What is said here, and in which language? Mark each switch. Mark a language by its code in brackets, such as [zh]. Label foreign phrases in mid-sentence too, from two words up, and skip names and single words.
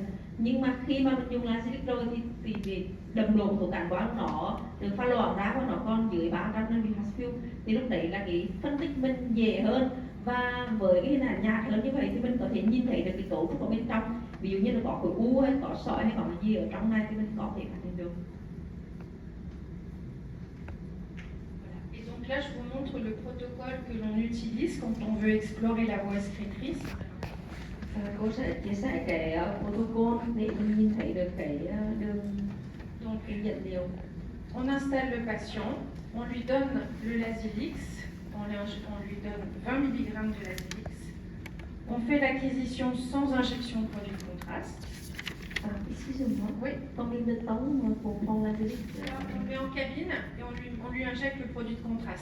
[vi] Nhưng mà khi mà mình dùng Lasibix rồi thì cái đậm độ của thuốc cản quang nó được pha loãng ra và nó còn dưới 300 mHz, thì lúc đấy là cái phân tích mình dễ hơn, và với cái hình ảnh nhạt hơn như vậy thì mình có thể nhìn thấy được cái cấu trúc ở bên trong, ví dụ như là có khối u hay có sỏi hay có cái gì ở trong này thì mình có thể phát hiện được. [fr] Et donc là, je vous montre le protocole que l'on utilise quand on veut explorer la voie excrétrice. [vi] Cô sẽ chia sẻ cái protocol để mình nhìn thấy được cái đường [fr] Donc, [vi] cái dẫn liều. [fr] on installe le patient, On lui donne le Lasix, on lui donne 20 mg de Lasix. On fait l'acquisition sans injection de produit de contraste. Excusez-moi, Oui. combien de temps pour prendre la Lasix? Alors, on le met en cabine et on lui injecte le produit de contraste.